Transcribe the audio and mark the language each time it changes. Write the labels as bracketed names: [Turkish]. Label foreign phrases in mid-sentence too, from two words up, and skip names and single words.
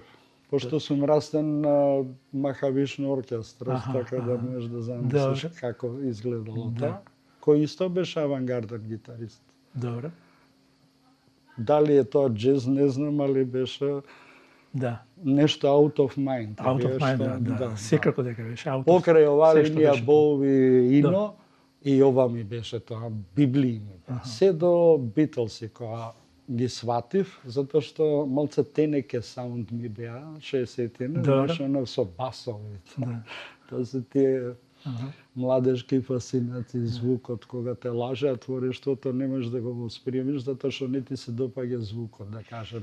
[Macedonian] Пошто сум растен на Махавишно оркестра, така да можеш да замислиш како изгледало тоа. Кој исто беше авангарден гитарист. Добро. Дали е тоа джез, не знам, али беше нешто [English] out of mind. Out of mind, [Macedonian] да. Секако дека беше [English] out of mind. [Macedonian] Покрај оваа линија Боуи Ино, и ова ми беше тоа, библијни. Се до Битлси, која ги сватив, затоа што малце тенеке саунд ми беа, 60-тина, знаеш, оно со басови. Тоа се тие младежки фасцинации, звукот, кога те лаже, а творештвото не можеш да го восприемиш, затоа што не ти се допаѓа звукот, да кажем.